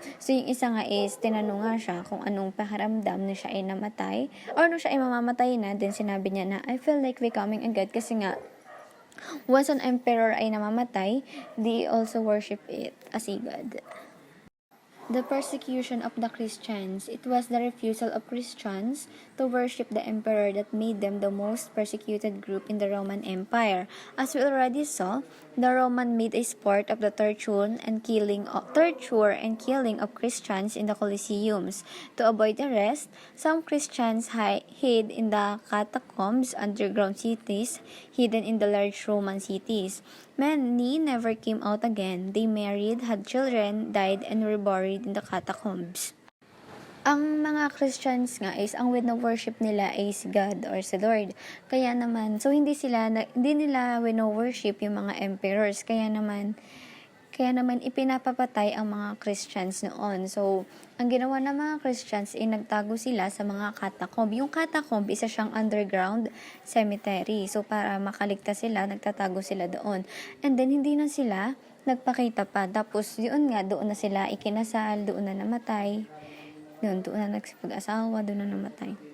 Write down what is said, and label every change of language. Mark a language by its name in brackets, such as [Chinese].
[Filipino] So, yung isa nga is, tinanong nga siya kung anong pakiramdam na siya ay namatay, or nung siya ay mamamatay na, then sinabi niya na, [English] I feel like becoming a god, [Filipino] kasi nga, once an emperor ay namamatay, [English] they also worship it as a god. The persecution of the Christians. It was the refusal of Christians to worship the emperor that made them the most persecuted group in the Roman Empire. As we already saw, the Roman made a sport of the torture and killing of Christians in the Colosseums. To avoid arrest, some Christians hid in the catacombs, underground cities, hidden in the large Roman cities. Many never came out again. They married, had children, died, and were buried in the catacombs. [Filipino] Ang mga Christians nga is ang wino-worship nila is God or sa Lord. Kaya naman, so hindi nila wino-worship yung mga emperors. Kaya naman ipinapapatay ang mga Christians noon. So, ang ginawa ng mga Christians ay nagtago sila sa mga catacomb. Yung catacomb, isa siyang underground cemetery. So, para makaligtas sila, nagtatago sila doon. And then, hindi na sila nagpakita pa. Tapos, doon na sila ikinasal, doon na namatay. Doon na nagsipag-asawa, doon na namatay.